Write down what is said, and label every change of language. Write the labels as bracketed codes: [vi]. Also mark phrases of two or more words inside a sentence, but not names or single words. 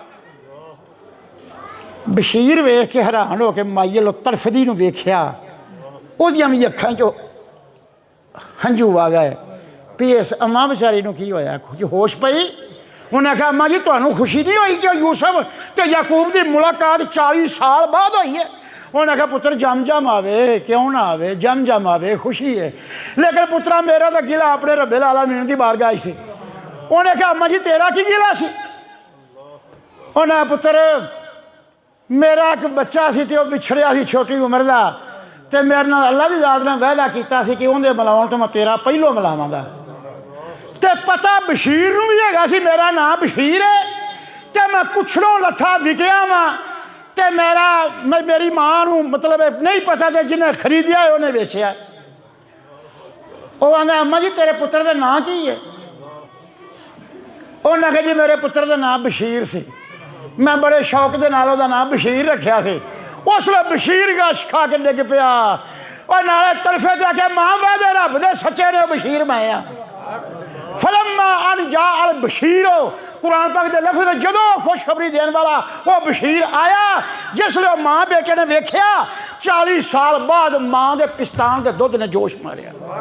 [pa] بشیر ویکھ کے حیران ہو کے مائی اللوں تڑفدی نوں ویکھیا اوہدیاں بھی اکھاں چوں ہنجھو آ گئے بھی اس اماں بے چاری نوں کی ہویا کجھ ہوش پئی. انہاں آکھیا اماں جی تہانوں خوشی نہیں ہوئی کہ یوسف تے یعقوب کی ملاقات 40 سال بعد ہوئی ہے. انہاں آکھیا پتر جم جم آوے کیوں نہ آوے جم جم آوے خوشی ہے لیکن پترا میرا تو گلہ اپنے رب العالمین کی بارگاہ سے. انہاں آکھیا اماں جی تیرا کی گلہ سی۔ انہاں پتر میرا ایک بچہ سی تے وچھڑیا سی چھوٹی عمر کا تو میرے نال اللہ کی ذات نے وعدہ کیا کہ انہاں ملاؤن تو میں تیرا پہلوں ملاواں گا. تو پتا بشیر نوں بھی ہیگا سی میرا نام بشیر ہے تو میں کچھڑوں لتھا وکیا وا تو میری ماں نوں مطلب نہیں پتا تو جنہاں خریدیا ہے انہاں ویچیا. وہ آندا اماں جی تیرے پتر کا نام کی ہے. انہاں آکھیا جی میرے پتر کا نام بشیر سے میں بڑے شوق کے نال اوہدا نام بشیر رکھا سے. اسلے بشیر غش کھا کے ڈگ پیا اور نالے طرفے تو آکھیا ماں وعدے رب دے سچے نے بشیر میں آ. [ar] فلما أن جاء البشير [pa] قرآن پاک دے لفظ نے جدوں خوشخبری دینے والا وہ بشیر آیا جسلے ماں بیٹے نے ویکھیا 40 سال بعد ماں کے پستان کے دودھ نے جوش ماریا.